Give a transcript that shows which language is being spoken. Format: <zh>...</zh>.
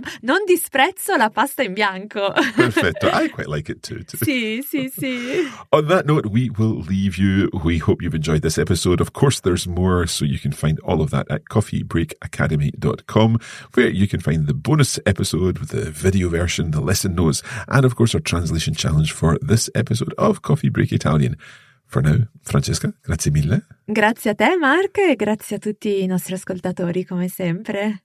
<it>Non disprezzo la pasta in bianco. Perfetto.</it> <en>I quite like it too.</en> <it>Sì.</it> <en>On that note, we will leave you. We hope you've enjoyed this episode. Of course, there's more, so you can find all of that at coffeebreakacademy.com, where you can find the bonus episode with the video version, the lesson notes, and of course our translation challenge for this episode of Coffee Break Italian. For now, Francesca,</en> <it>grazie mille. Grazie a te, Mark, e grazie a tutti i nostri ascoltatori, come sempre.</it>